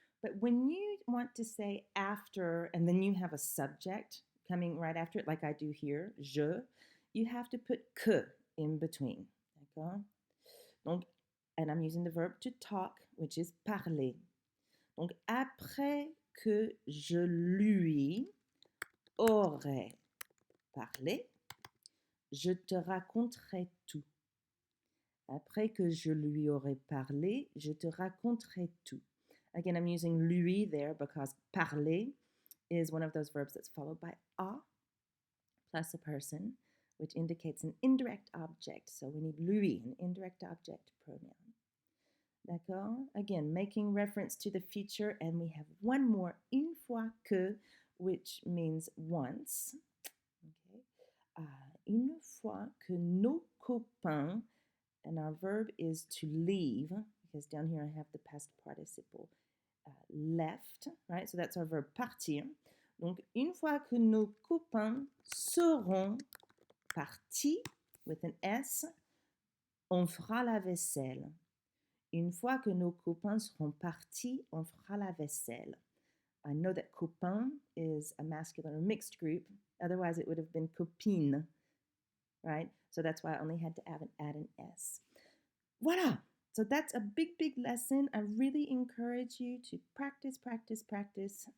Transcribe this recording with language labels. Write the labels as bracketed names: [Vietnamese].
[English] But when you want to say after and then you have a subject coming right after it, like I do here, je, you have to put que in between. [French] D'accord? [English] Donc, and I'm using the verb to talk, which is parler. [French] Donc, après que je lui aurai parlé, je te raconterai tout. Après que je lui aurai parlé, je te raconterai tout. [English] Again, I'm using lui there because parler is one of those verbs that's followed by a plus a person, which indicates an indirect object. So we need lui, an indirect object pronoun. [French] D'accord? [English] Again, making reference to the future, and we have one more, une fois que, which means once. Okay? [French] Une fois que nos copains, [English] and our verb is to leave, because down here I have the past participle left, right? So that's our verb partir. [French] Donc, une fois que nos copains seront partis, [English] with an S, [French] on fera la vaisselle. Une fois que nos copains seront partis, on fera la vaisselle. [English] I know that copain is a masculine or mixed group. Otherwise, it would have been copine, right? So that's why I only had to add an S. [French] Voila! [English] So that's a big, big lesson. I really encourage you to practice, practice, practice.